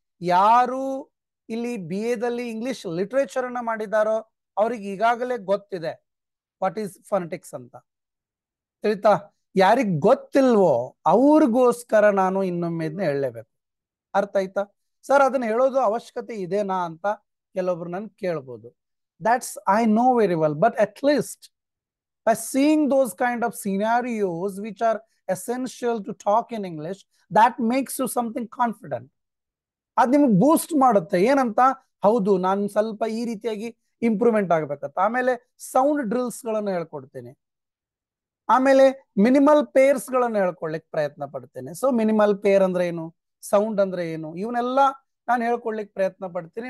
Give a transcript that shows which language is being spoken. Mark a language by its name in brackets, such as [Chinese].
[Kannada] ಯಾರು ಇಲ್ಲಿ BA ದಲ್ಲಿ ಇಂಗ್ಲಿಷ್ ಲಿಟರೇಚರ್ ಅನ್ನ ಮಾಡಿದಾರೋ ಅವ್ರಿಗೆ ಈಗಾಗಲೇ ಗೊತ್ತಿದೆ [English] what is phonetics [Kannada] ಅಂತ. ತಿಳಿತಾ? ಯಾರಿಗ್ ಗೊತ್ತಿಲ್ವೋ ಅವ್ರಿಗೋಸ್ಕರ ನಾನು ಇನ್ನೊಮ್ಮೆ ಇದನ್ನ ಹೇಳಲೇಬೇಕು. ಅರ್ಥ ಆಯ್ತಾ? ಸರ್ ಅದನ್ನ ಹೇಳೋದು ಅವಶ್ಯಕತೆ ಇದೆನಾ ಅಂತ ಕೆಲವೊಬ್ರು ನನ್ ಕೇಳ್ಬೋದು. [English] That's I know very well, but at least by seeing those kind of scenarios which are essential to talk in English, that makes you something confident. [Kannada] ಅದ್ ನಿಮ್ಗೆ ಬೂಸ್ಟ್ ಮಾಡುತ್ತೆ. ಏನಂತ, ಹೌದು ನಾನು ಸ್ವಲ್ಪ ಈ ರೀತಿಯಾಗಿ ಇಂಪ್ರೂವ್ಮೆಂಟ್ ಆಗ್ಬೇಕಂತ. ಆಮೇಲೆ ಸೌಂಡ್ ಡ್ರಿಲ್ಸ್ ಗಳನ್ನು ಹೇಳ್ಕೊಡ್ತೇನೆ. ಆಮೇಲೆ ಮಿನಿಮಲ್ ಪೇರ್ಸ್ ಗಳನ್ನು ಹೇಳ್ಕೊಡ್ಲಿಕ್ಕೆ ಪ್ರಯತ್ನ ಪಡ್ತೇನೆ. ಸೊ ಮಿನಿಮಲ್ ಪೇರ್ ಅಂದ್ರೆ ಏನು, ಸೌಂಡ್ ಅಂದ್ರೆ ಏನು, ಇವನ್ನೆಲ್ಲ ನಾನು ಹೇಳ್ಕೊಡ್ಲಿಕ್ಕೆ ಪ್ರಯತ್ನ ಪಡ್ತೀನಿ.